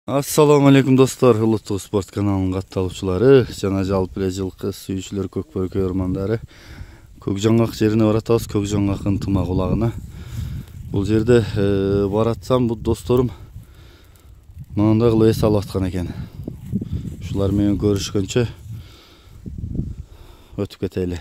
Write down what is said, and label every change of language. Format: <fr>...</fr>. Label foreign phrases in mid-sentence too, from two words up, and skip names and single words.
<ar>السلام عليكم</ar> <ky>dostlar, Uluttuğ Sport kanalının kattalıpçıları, jana жалпы эле жылкы сүйүүчүлөр, көк бөркө ормандары. Көкжаңгак жерине баратабыз, Көкжаңгак ынтымак улагына. Бул жерде баратсам, бул досторум мынандай кылып эс алып аткан экен. Ушулар менен көрүшкөнчө өтүп кетели.</ky>